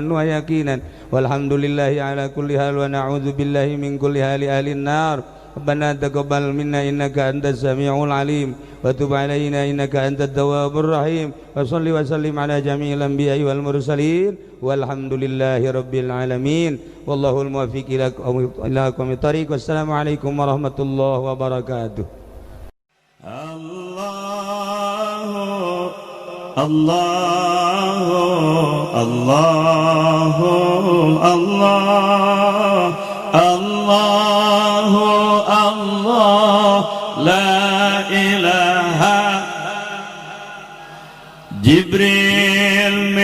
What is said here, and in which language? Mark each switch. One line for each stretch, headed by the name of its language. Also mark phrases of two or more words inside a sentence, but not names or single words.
Arabic: ويقينا والحمد لله على كل حال ونعوذ بالله من كل حال أهل النار ربنا تقبل منا إنك أنت السميع العليم وتب علينا إنك أنت التواب الرحيم وصل وسلم على جميع الأنبياء والمرسلين والحمد لله رب العالمين والله الموفق إلى أقوم الطريق والسلام عليكم ورحمة الله وبركاته. الله الله الله الله الله الله لا إله جبريل